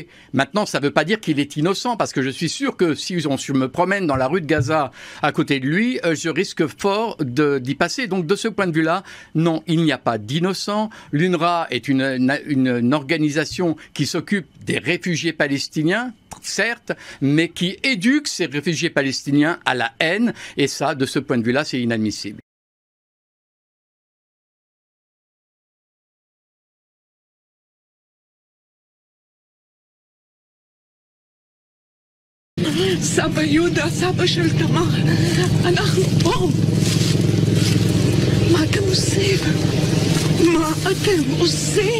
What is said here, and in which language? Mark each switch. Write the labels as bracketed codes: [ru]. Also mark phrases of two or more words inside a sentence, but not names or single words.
[fr] Maintenant, ça ne veut pas dire qu'il est innocent, parce que je suis sûr que si je me promène dans la rue de Gaza à côté de lui, je risque fort d'y passer. Donc, de ce point de vue-là, non, il n'y a pas d'innocent. L'UNRWA est une organisation qui s'occupe des réfugiés palestiniens, certes, mais qui éduque ces réfugiés palestiniens à la haine. Et ça, de ce point de vue-là, c'est inadmissible. [he] סבא יהודה, סבא של תמר, אנחנו פה. מה אתם עושים? מה אתם עושים?